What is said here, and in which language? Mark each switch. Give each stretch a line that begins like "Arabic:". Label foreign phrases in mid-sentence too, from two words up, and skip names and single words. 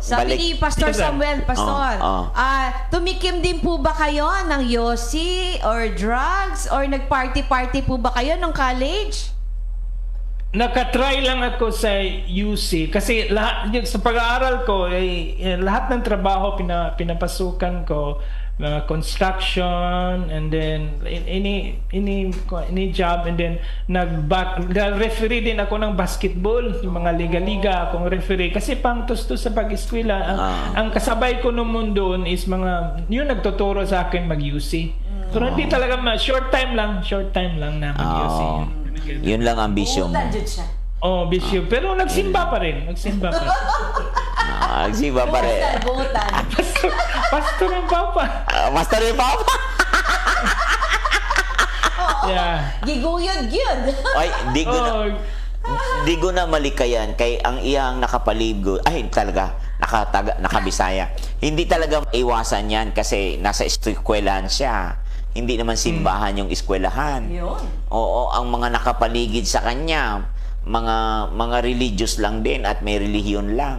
Filipino: Sabi ni Pastor Samuel, Pastor, tumikim din po ba kayo ng yosi or drugs or nag-party-party po ba kayo nung college? Nakatry lang ako sa UC kasi sa pag-aaral ko lahat ng trabaho pinapasukan ko, mga construction
English: and then any job, and then
Filipino: referee din ako ng basketball, yung mga liga-liga akong referee kasi pangtustos sa pag-eskwela. Ang kasabay ko noon doon is yung nagtuturo sa akin mag-UC. Pero hindi talaga short time lang na mag-UC. Yun lang ang bisyo mo. Bisyo. Pero nagsimba pa rin. Nagsimba pa rin. Pastor ang Papa. Pastor ang Papa? Yeah.
Cebuano: Giguyod-gyud. Ay, di ko na malikayan kay ang iyang nakapalibgo.
Filipino: Ay, talaga, nakabisaya. Hindi talaga iwasan yan kasi nasa eskwelahan siya. Hindi naman simbahan yung eskwelahan. Oo, ang mga nakapaligid sa kanya, mga religious lang din at may relihiyon lang.